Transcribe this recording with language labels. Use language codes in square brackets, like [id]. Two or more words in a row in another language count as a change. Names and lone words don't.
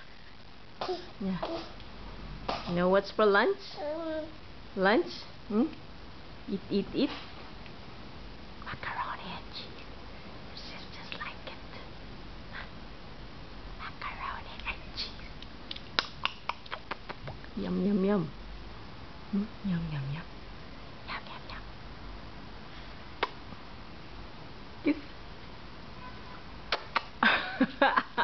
[en] Yeah. You know what's for lunch? Lunch? Hmm? Eat, eat, eat. Macaroni and cheese. Your sisters like it. Macaroni and cheese. Yum, yum, yum. Hmm? Yum, yum, yum. Yum, yum, yum. Kiss.